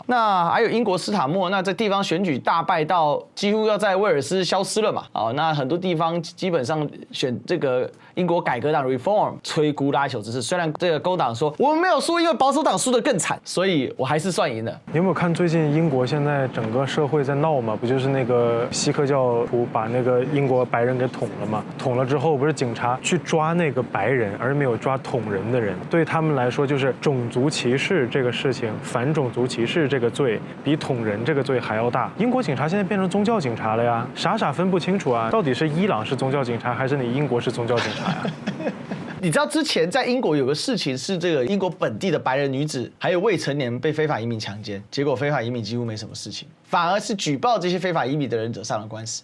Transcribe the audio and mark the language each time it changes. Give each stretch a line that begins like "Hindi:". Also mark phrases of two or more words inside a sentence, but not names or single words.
Chinese: 那還有英國斯坦默，那這地方選舉大敗到幾乎要在威爾斯消失了嘛，啊，那很多地方基本上選這個英國改革黨 Reform 摧枯拉朽之勢，雖然這個工黨說我們沒有輸，因為保守黨輸得更慘，所以我還是算贏了。你有沒有看最近英國現在整個社會在鬧嘛？不就是那個锡克教徒把那個英國白人給捅了嘛？捅了之後，不是警察去抓那個白人，而沒有抓捅人的人。对他們來說，就是種族歧視這個事情，反種族歧視這個罪比捅人這個罪還要大。英國警察現在變成宗教警察了呀，傻分不清楚啊，到底是伊朗是宗教警察，還是你英國是宗教警察呀？你知道之前在英國有個事情是這個英國本地的白人女子還有未成年被非法移民強姦，結果非法移民幾乎沒什麼事情，反而是舉報這些非法移民的人惹上了官司。